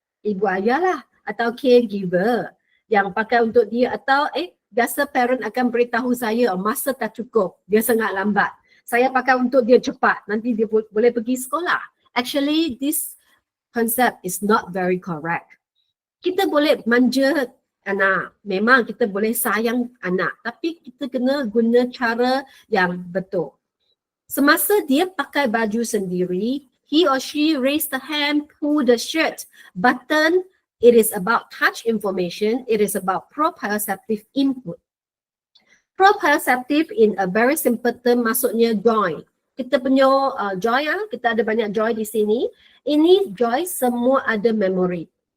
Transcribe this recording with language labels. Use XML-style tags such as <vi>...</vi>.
<ms>Ibu ayah lah atau caregiver yang pakai untuk dia atau biasa parent akan beritahu saya masa tak cukup, dia sangat lambat. Saya pakai untuk dia cepat, nanti dia boleh pergi sekolah.</ms> <en>Actually this concept is not very correct.</en> <ms>Kita boleh manja anak, memang kita boleh sayang anak, tapi kita kena guna cara yang betul. Semasa dia pakai baju sendiri,</ms> <en>he or she raise the hand, pull the shirt button, it is about touch information, it is about proprioceptive input. Proprioceptive in a very simple term maksudnya joy.</en> <ms>Kita punya joy, kita ada banyak joy di sini. Ini joy semua ada memory.</ms>